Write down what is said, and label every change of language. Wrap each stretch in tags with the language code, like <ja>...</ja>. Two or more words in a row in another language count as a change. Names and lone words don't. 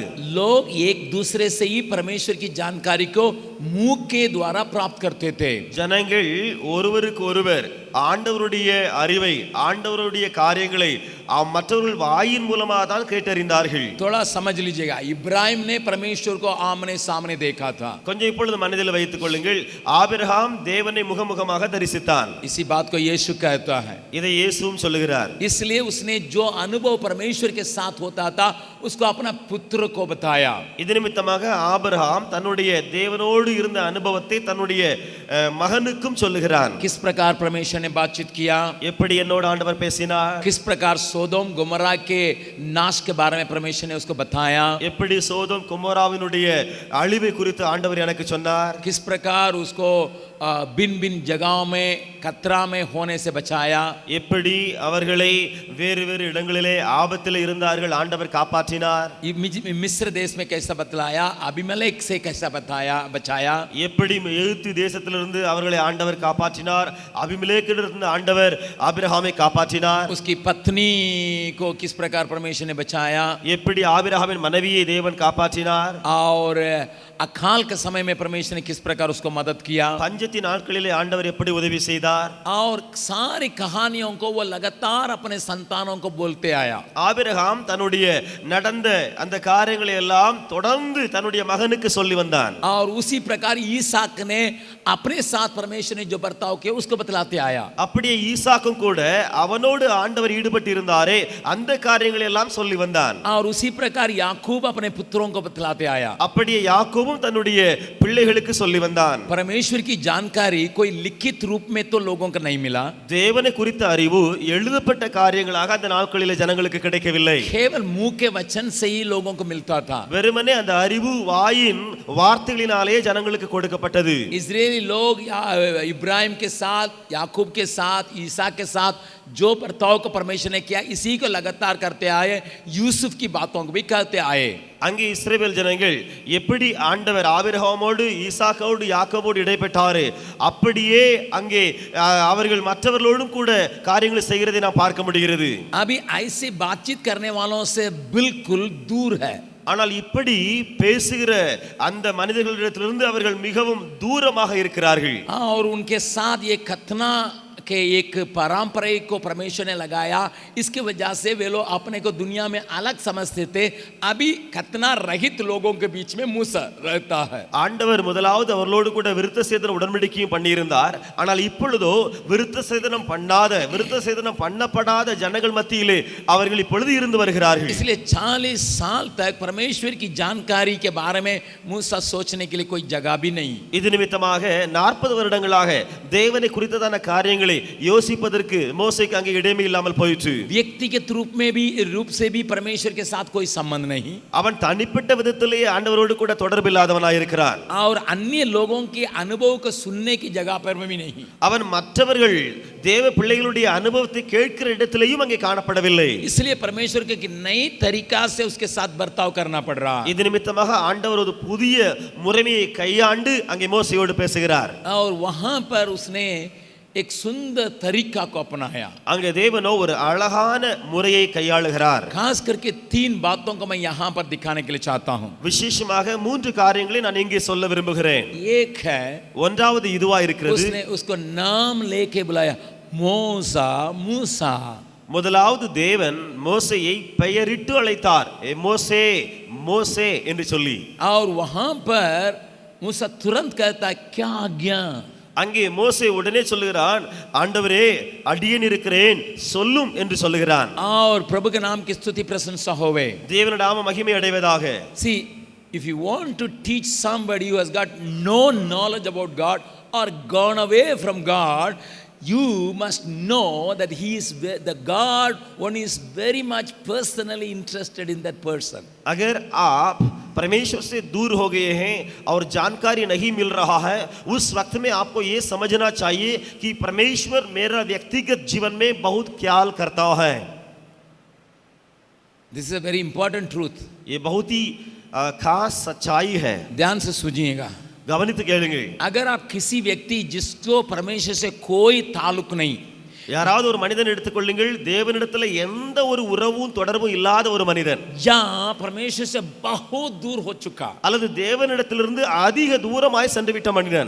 <hi>लोग एक दूसरे से ही परमेश्वर की जानकारी को मुंह के द्वारा प्राप्त करते थे.</hi> <ta>ஜனங்கள் ஒருவருக்கு ஒருவர் ஆண்டவருடைய அறிவை ஆண்டவருடைய காரியங்களை மற்றவர்கள் வாயின் மூலமாக தான் கேட்டறிந்தார்கள்.</ta> <hi>थोड़ा समझ लीजिएगा, इब्राहिम ने परमेश्वर को आमने सामने देखा था.</hi> <ta>கொஞ்சம் இப்பொழுது மனதில் வைத்துக் கொள்ளுங்கள், ஆபிரகாம் தேவனை முகமுகமாக தரிசித்தான்.</ta> <hi>इसी बात को यीशु कहता है.</hi> <ta>இதை இயேசுவும் சொல்லுகிறார்.</ta> <hi>इसलिए उसने जो अनुभव परमेश्वर के साथ होता था उसको अपना पुत्र को बताया.</hi> <ta>இது நிமித்தமாக ஆபிரகாம் தன்னுடைய தேவனோடு இருந்த அனுபவத்தை தன்னுடைய மகனுக்கும் சொல்லுகிறான்.</ta> <hi>किस प्रकार परमेश्वर ने बातचीत किया,</hi> <ta>எப்படி என்னோடு ஆண்டவர் பேசினார்,</ta> <hi>किस प्रकार सोदोम गोमोरा के नाश के बारे में परमेश्वर ने उसको बताया,</hi> <ta>எப்படி சோதோம் கொமோராவினுடைய அழிவை குறித்து ஆண்டவர் எனக்கு சொன்னார்,</ta> <hi>किस प्रकार उसको भिन्न भिन्न जगहों में खतरा में होने से बचाया,</hi> <ta>எப்படி அவர்களை வேறு வேறு இடங்களிலே ஆபத்தில் இருந்தார்கள் ஆண்டவர் காப்பாற்றினார்,</ta> <hi>मिस्र देश में कैसा बतलाया, अबीमेलेक से कैसा बचाया,</hi> <ta>எப்படி எகிப்து தேசத்திலிருந்து அவர்களை ஆண்டவர் காப்பாற்றினார், அபிமெலேக்கிலிருந்து ஆண்டவர் ஆபிரகாமை காப்பாற்றினார்,</ta> <hi>उसकी पत्नी को किस प्रकार परमेश्वर ने बचाया,</hi> <ta>எப்படி ஆபிரகாமின் மனைவியை தேவன் காப்பாற்றினார்,</ta> <hi>और अकाल के समय में परमेश्वर ने किस प्रकार उसको मदद किया,</hi> <ta>பஞ்சத்தின் நாட்களிலே ஆண்டவர் எப்படி உதவி செய்தார்,</ta> <hi>और सारी कहानियों को वो लगातार अपने संतानों को बोलते आया.</hi> <ta>ஆபிரகாம் தன்னுடைய நடந்த அந்த காரியங்களை எல்லாம் தொடர்ந்து தன்னுடைய மகனுக்கு சொல்லி வந்தான்.</ta> <hi>और उसी प्रकार ईसाक ने अपने साथ परमेश्वर ने जो बर्ताव किया उसको बतलाते आया.</hi> <ta>அப்படியே ஈசாக்கும் கூட அவனோடு ஆண்டவர் ஈடுபட்டு இருந்தாரே அந்த காரியங்களை எல்லாம் சொல்லி வந்தான்.</ta> <hi>और उसी प्रकार याकूब अपने पुत्रों को बतलाते आया.</hi> <ta>அப்படியே யாக்கோபும் தன்னுடைய பிள்ளைகளுக்கு சொல்லி வந்தான்.</ta> <hi>परमेश्वर की जानकारी कोई लिखित रूप में तो लोगों को नहीं मिला.</hi> <ta>தேவனை குறித்த அறிவு எழுதப்பட்ட காரியங்களாக அந்த நாட்களிலே ஜனங்களுக்கு கிடைக்கவில்லை.</ta> <hi>केवल मुंह के वचन से ही लोगों को मिलता था.</hi> <ta>வெறுமனே அந்த அறிவு வாயின் வார்த்தைகளினாலே ஜனங்களுக்கு கொடுக்கப்பட்டது.</ta> <hi>इजरायली लोग इब्राहिम के साथ, याकूब के साथ, ईसा के साथ जो बर्ताव को परमेश्वर ने किया इसी को लगातार करते आए. यूसुफ की बातों को भी कहते आए.</hi> <ta>அங்கே இஸ்ரவேல் ஜனங்கள் எப்படி ஆண்டவர் ஆபிரகாமோடு ஈசாக்கோடு யாக்கோபோடு இடைப்பட்டாரு அப்படியே அங்கே அவர்கள் மற்றவர்களோடும் கூட காரியங்களை செய்கிறதை நாம் பார்க்க முடிகிறது.</ta> <hi>अभी ऐसे बातचीत करने वालों से बिल्कुल दूर है.</hi> <ta>ஆனால் இப்படி பேசுகிற அந்த மனிதர்களிடத்திலிருந்து அவர்கள் மிகவும் தூரமாக இருக்கிறார்கள்.</ta> <hi>और उनके साथ ये खतना के एक परंपरा को परमेश्वर ने लगाया. इसकी वजह से वे लोग अपने को दुनिया में अलग समझते थे. अभी खतना रहित लोगों के बीच में मूसा रहता है.</hi> <ta>ஆண்டவர் முதலாவது அவர்களோடு கூட விருத்த சேதன உடன்படிக்கையும் பண்ணியிருந்தார். ஆனால் இப்பொழுதோ விருத்த சேதனம் பண்ணப்படாத ஜனங்கள் மத்தியிலே அவர்கள் இப்பொழுது இருந்து வருகிறார்கள்.</ta> <hi>इसलिए 40 साल तक परमेश्वर की जानकारी के बारे में मूसा सोचने के लिए कोई जगह भी नहीं.</hi> <ta>இது நிமித்தமாக 40 வருடங்களாக தேவனை குறித்ததான காரியங்களை யோசிப்பதற்கு மோசேக்கு அங்கே இடமே இல்லாமல் போயிற்று.</ta> <hi>व्यक्तिगत रूप से भी परमेश्वर के साथ कोई संबंध नहीं.</hi> <ta>அவன் தனிப்பட்ட விதத்திலே ஆண்டவரோடு கூட தொடர்பு இல்லாதவனாய் இருக்கிறான்.</ta> <hi>और अन्य लोगों के अनुभव को सुनने की जगह पर भी नहीं.</hi> <ta>அவன் மற்றவர்கள் தேவ பிள்ளைகளுடைய அனுபவத்தை கேட்கிற இடத்திலேயும் அங்கே காணப்படவில்லை.</ta> <hi>इसलिए परमेश्वर के नई तरीका से उसके साथ बर्ताव करना पड़ रहा.</hi> <ta>இது நிமித்தமாக ஆண்டவர் ஒரு புதிய முறைமையை கையாண்டு அங்கே மோசேயோடு பேசுகிறார்.</ta> <hi>और वहां पर उसने एक सुंदर तरीका को अपनाया.</hi> <ta>அங்கே தேவனோ ஒரு அழகான முறையை கையாளுகிறார்.</ta> <hi>खास करके 3 बातों को मैं यहाँ पर दिखाने के लिए चाहता हूँ.</hi> <ta>விசேஷமாக 3 காரியங்களை நான் இங்கே சொல்ல விரும்புகிறேன்.</ta> <hi>एक है,</hi> <ta>ஒன்றாவது இதுவா இருக்கிறது.</ta> <hi>उसने उसको नाम लेके बुलाया, மூசா மூசா.</hi> <ta>முதலாவது தேவன் மோசேயை பெயரிட்டு அழைத்தார். மோசே மோசே என்று சொல்லி.</ta> <hi>और वहां पर मूसा तुरंत कहता, क्या आज्ञा.</hi> <ta>அங்கே மோசே உடனே சொல்லுகிறான், ஆண்டவரே அடியேன் இருக்கிறேன் சொல்லும் என்று சொல்லுகிறான்.</ta> <hi>और प्रभु के नाम की स्तुति प्रशंसा होवे.</hi> <ta>தேவனுடைய நாம மகிமை அடைவதாக.</ta> <en>See, if you want to teach somebody who has got no knowledge about God or gone away from God, you must know that he is the God one is very much personally interested in that person.</en> <hi>अगर आप परमेश्वर से दूर हो गए हैं और जानकारी नहीं मिल रहा है, उस वक्त में आपको ये समझना चाहिए कि परमेश्वर मेरा व्यक्तिगत जीवन में बहुत ख्याल करता है.</hi> <en>This is a very important truth.</en> <hi>ये बहुत ही खास सच्चाई है. ध्यान से सुनिएगा.</hi> <ta>கவனித்து கேளுங்கள்.</ta> <hi>अगर आप किसी व्यक्ति जिसको परमेश्वर से कोई ताल्लुक नहीं,</hi> <ta>யாராவது ஒரு மனிதன் எடுத்துக்கொள்ளுங்கள், தேவனிடத்துல எந்த ஒரு உறவும் தொடர்பும் இல்லாத ஒரு மனிதன்,</ta> <hi>या परमेश्वर से बहुत दूर हो चुका,</hi> <ta>அல்லது தேவனிடத்திலிருந்து அதிக தூரமாய் சென்று விட்ட மனிதன்,</ta>